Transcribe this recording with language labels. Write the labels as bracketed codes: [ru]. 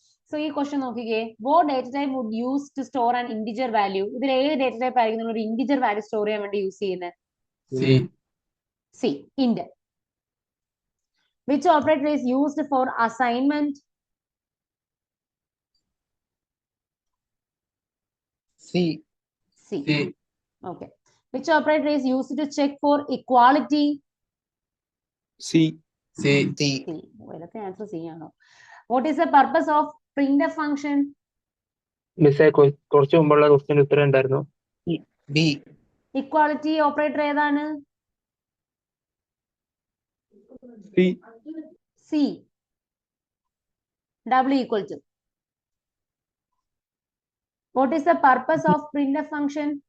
[en] so [ml] ഈ question നോക്കിക്കേ, [en] What data type would use to store an integer value. [ml] ഇതിൽ ഏത് ഡേറ്റ ടൈപ്പ് ആയിരിക്കും നമ്മൾ ഒരു ഇന്റിജർ വാല്യൂ സ്റ്റോർ ചെയ്യാൻ വേണ്ടി യൂസ് ചെയ്യുന്നത്? [en] C, int. Which operator is used for assignment? C. C. Okay. Which operator is used to check for equality? C. [ml] C. ഇതൊക്കെ answer C ആണോ? [en] What is the purpose of printf function? [ml] മിസ്സേ കുറച്ച് മുമ്പുള്ള question ഉത്തരം ഉണ്ടായിരുന്നു. [en] B. [ml] Equality operator ഏതാണ്? [en] C. C. W equal to. What is the purpose of printf function?